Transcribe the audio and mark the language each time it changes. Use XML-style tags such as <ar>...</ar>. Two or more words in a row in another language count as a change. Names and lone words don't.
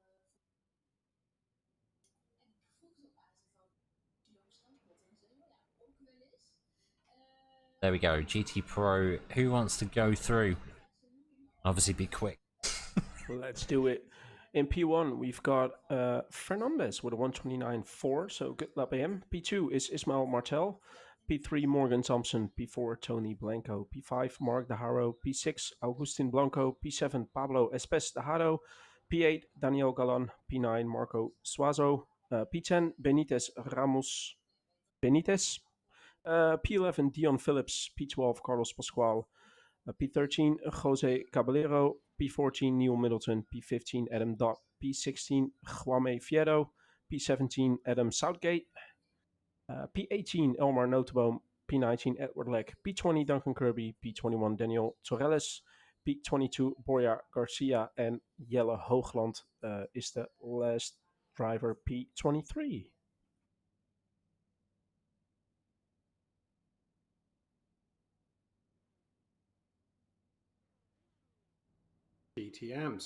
<en>There we go, GT Pro. Who wants to go through? Obviously, be quick. Let's do it. In P1, we've got Fernandez with a 129.4, so good lap AM. P2 is Ismael Martel. P3, Morgan Thompson. P4, Tony Blanco. P5, Mark De Haro. P6, Augustin Blanco. P7, Pablo Espes De Haro. P8, Daniel Galan. P9, Marco Suazo. P10, Benitez Ramos Benitez. P11, Dion Phillips. P12, Carlos Pascual. P13, Jose Caballero. P14, Neil Middleton. P15, Adam Dodd. P16, Juame Fierro. P17, Adam Southgate. P18, Elmar Notenboom. P19, Edward Leck. P20, Duncan Kirby. P21, Daniel Torres. P22, Borja Garcia. And Jelle Hoogland is the last driver, P23. DTMs.</en>